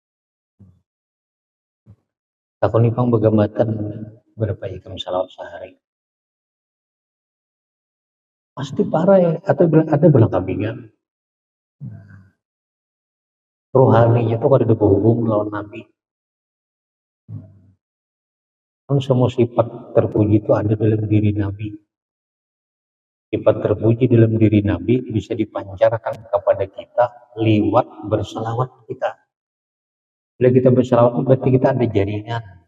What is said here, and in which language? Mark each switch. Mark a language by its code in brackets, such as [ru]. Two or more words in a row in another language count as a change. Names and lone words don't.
[bjn] Tahun ini pang begamatan berapa ikam salawat sehari. Pasti parai, atau ada belang kambingan. Rohaninya itu kada berhubung lawan Nabi. [id] Kan semua sifat terpuji itu ada dalam diri Nabi. Sifat terpuji dalam diri Nabi bisa dipancarkan kepada kita lewat bersalawat kita. Bila kita bersalawat berarti kita ada jaringan.